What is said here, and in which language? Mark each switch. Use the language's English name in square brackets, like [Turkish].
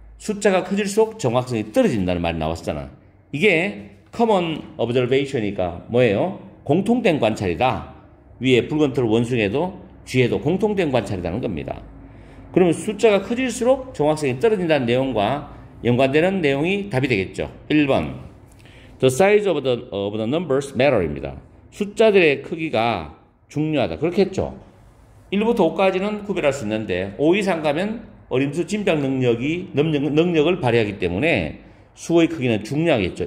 [Korean] 숫자가 커질수록 정확성이 떨어진다는 말이 나왔잖아. 이게 [English] common observation [Korean] 이니까 뭐예요? 공통된 관찰이다. 위에 붉은 털 원숭이에도 쥐에도 공통된 관찰이라는 겁니다. 그러면 숫자가 커질수록 정확성이 떨어진다는 내용과 연관되는 내용이 답이 되겠죠. [English] 1번 The size of the numbers matter [Korean] 입니다. 숫자들의 크기가 중요하다. 그렇겠죠. 1부터 5까지는 구별할 수 있는데 5 이상 가면 어림수 짐작 능력을 발휘하기 때문에 수의 크기는 중요하겠죠.